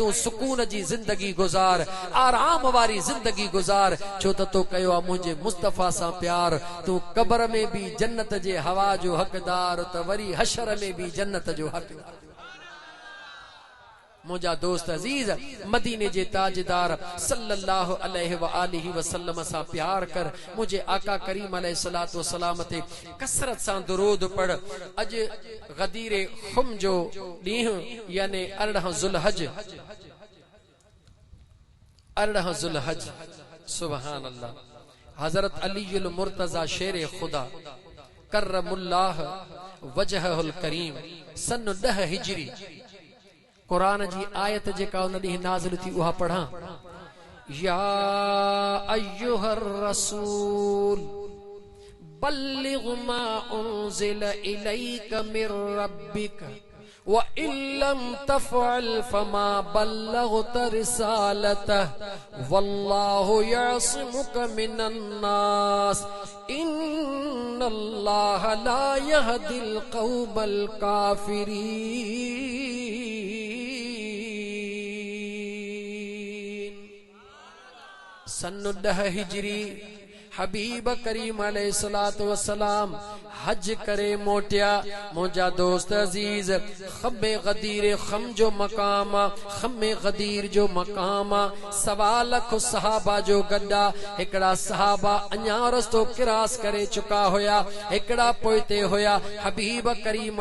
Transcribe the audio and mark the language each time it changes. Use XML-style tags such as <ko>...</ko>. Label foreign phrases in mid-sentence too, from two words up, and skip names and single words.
<sd>तूं सुकून जी ज़िंदगी गुज़ार आराम वारी ज़िंदगी गुज़ार छो त तो कयो आहे मुंहिंजे मुस्तफ़ा सां प्यार तूं कब्र में बि जन्नत जे हवा जो हक़दार त वरी हशर में बि जन्नत जो हक़दार मुंहिंजा दोस्त अज़ीज मदीने जे ताजदार</sd> <ar>صلى الله عليه وآله وسلم</ar> <sd>सां प्यार कर मुझे आका करीम</sd> <ar>عليه الصلاة والسلام</ar> <sd>ते कसरत सां दुरूद पढ़ अज गदीर खुम जो ॾींहुं यानी 18 ज़ुल्हज</sd> <ar>سبحان الله</ar> <sd>हजरत अलीउल मुर्तजा शेर खुदा</sd> <ar>كرم الله وجهه الكريم</ar> <sd>सन 10 हिजरी कुरान जी आयत जेका उन ॾींहुं नाज़िल थी उहा पढ़ां</sd> <ar>يا أيها الرسول بلغ ما أنزل إليك من ربك وإن لم تفعل فما بلغت رسالته والله يعصمك من الناس إن الله لا يهدي القوم الكافرين</ar> <sd>सन 10 हिजरी हबीब करीम</sd> <ar>عليه الصلاة والسلام</ar> <sd>हज करे मोटिया मुंहिंजा दोस्त अजीज खम्बे गदीर खम जो मकाम खम्बे गदीर जो मकाम सवा लख सहाबा जो गड्डा हिकड़ा सहाबा अञा रस्तो क्रॉस करे चुका हुया हिकड़ा पोइते हुया हबीब करीम</sd>